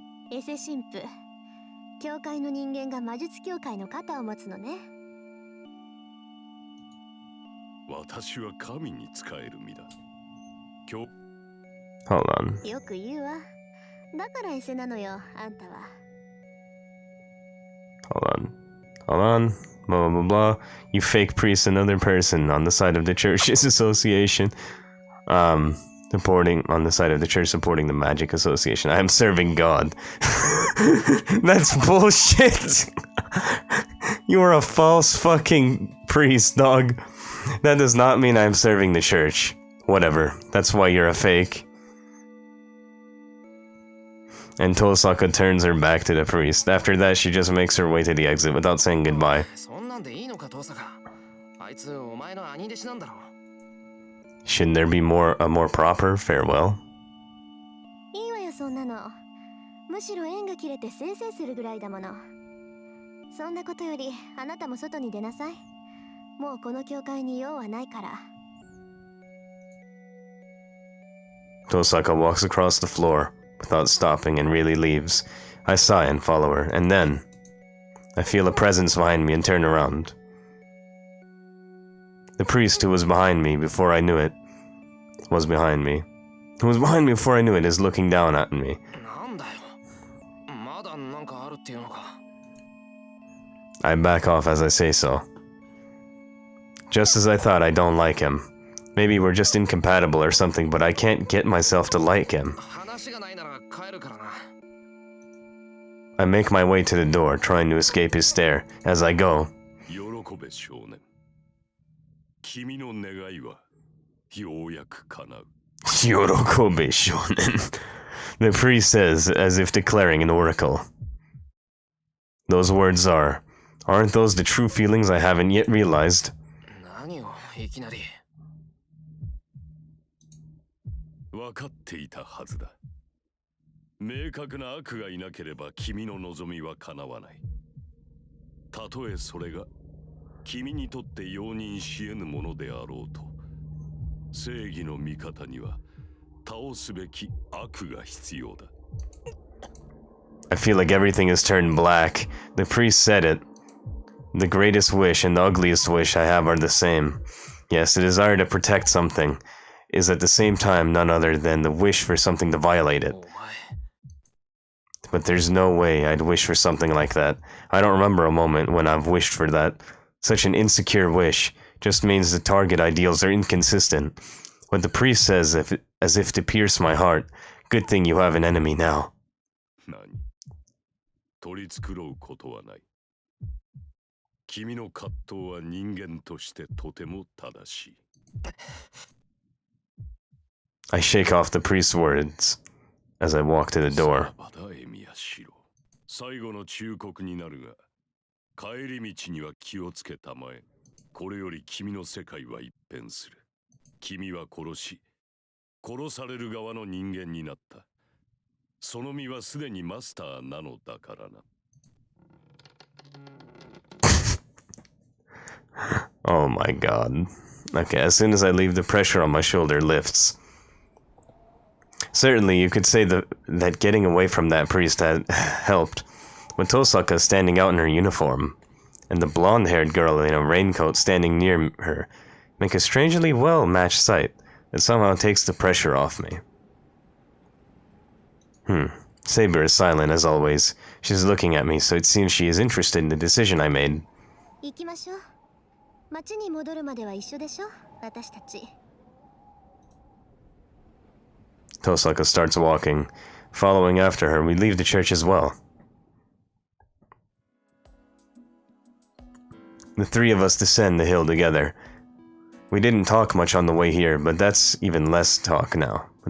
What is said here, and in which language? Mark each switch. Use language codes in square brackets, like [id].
[ja] エセ神父、教会の人間が魔術協会の肩を持つのね。私は神に仕える身だ。教 [en] Hold on. [ja] よく言うわ。だからエセなのよ、あんたは。 [en] Hold on. Hold on. Blah, blah, blah, blah. You fake priest, another person on the side of the church's association. Supporting on the side of the church, supporting the magic association. I am serving God. That's bullshit. You are a false fucking priest, dog. That does not mean I'm serving the church. Whatever. That's why you're a fake. And Tosaka turns her back to the priest. After that, she just makes her way to the exit without saying goodbye. [ja] そんなんでいいのか、トサカ。あいつお前の兄弟子なんだろ。 [en] Shouldn't there be a more proper farewell? [ja] いいわよ、そんなの。むしろ縁が切れてせいせいするぐらいだもの。そんなことより、あなたも外に出なさい。もうこの教会に用はないから。 [en] Tosaka walks across the floor without stopping and really leaves. I sigh and follow her, and then I feel a presence behind me and turn around. The priest who was behind me before I knew it was behind me. Who was behind me before I knew it is looking down at me. [ja] なんだよ。まだなんかあるっていうのか。 [en] I back off as I say so. Just as I thought, I don't like him. Maybe we're just incompatible or something, but I can't get myself to like him. [ja] 話がないなら帰るからな。 [en] I make my way to the door, trying to escape his stare. As I go, [ja] 喜べ少年。君の願いはようやく叶う。 YOROKOBE shonen. [en] The priest says, as if declaring an oracle. Those words aren't those the true feelings I haven't yet realized? [ja] 何をいきなり。分かっていたはずだ。明確な悪がいなければ君の望みは叶わない。たとえそれが君にとって容認し得ぬものであろうと、正義の味方には倒すべき悪が必要だ。 [en] I feel like everything has turned black. The priest said it. The greatest wish and the ugliest wish I have are the same. Yes, the desire to protect something is at the same time none other than the wish for something to violate it. [ja] お前。 [en] But there's no way I'd wish for something like that. I don't remember a moment when I've wished for that. Such an insecure wish just means the target ideals are inconsistent. What the priest says as if to pierce my heart. Good thing you have an enemy now. [ja] 何？取り繕うことはない。君の葛藤は人間としてとても正しい。 [en] I shake off the priest's words as I walk to the door. [ja] さあだエミヤシロ。最後の忠告になるが、帰り道には気をつけたまえ。これより君の世界は一変する。君は殺し、殺される側の人間になった。その身はすでにマスターなのだからな。 [en] Oh my god. Okay, as soon as I leave, the pressure on my shoulder lifts. Certainly, you could say that getting away from that priest had helped, but Tosaka standing out in her uniform, and the blonde-haired girl in a raincoat standing near her, make a strangely well-matched sight that somehow takes the pressure off me. Saber is silent as always. She's looking at me, so it seems she is interested in the decision I made. [ja] 行きましょう。町に戻るまでは一緒でしょ、私たち。 [en] Tosaka starts walking. Following after her, we leave the church as well. The three of us descend the hill together. We didn't talk much on the way here, but there's even less talk now.